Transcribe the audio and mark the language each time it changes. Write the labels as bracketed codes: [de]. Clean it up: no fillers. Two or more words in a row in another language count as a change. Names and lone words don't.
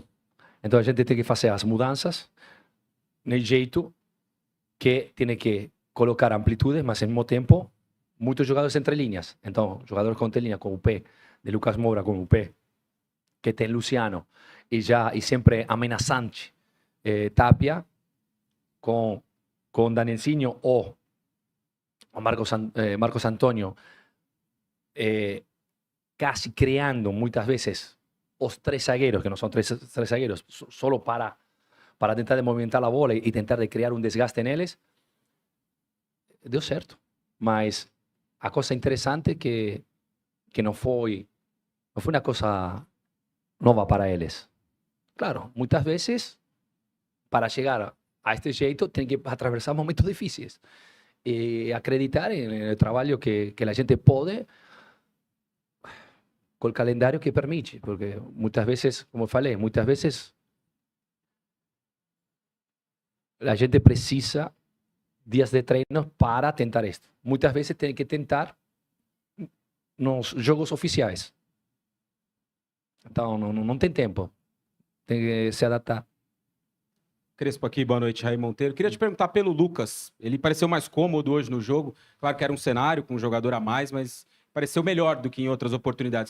[pt] Então a gente tem que fazer as mudanças no jeito que tem que colocar amplitude, mas ao mesmo tempo muitos jogadores entre linhas. Então, jogadores com entre linhas, com o pé de Lucas Moura, com o pé que tem Luciano, e sempre ameaçante Tapia, com Danielzinho ou Marcos Antonio, [es] casi criando muchas veces los tres zagueros, que no son tres zagueros, solo para tentar de movimentar la bola y tentar de crear un desgaste en ellos, [pt] deu certo. [es] Mas a cosa interesante que no fue una cosa nova para ellos. Claro, muchas veces para llegar a este jeito tienen que atravesar momentos difíciles. Acreditar en el trabajo que la gente puede con el calendario que permite, porque muchas veces, [pt] como falei, [es] muchas veces la gente precisa días de treino para tentar esto. Muchas veces tiene que tentar [pt] nos jogos oficiais. Então, não tem tempo. Tem que se adaptar. Crespo aqui, boa noite, Raí Monteiro. Queria te perguntar pelo Lucas. Ele pareceu mais cômodo hoje no jogo. Claro que era um cenário com um jogador a mais, mas pareceu melhor do que em outras oportunidades.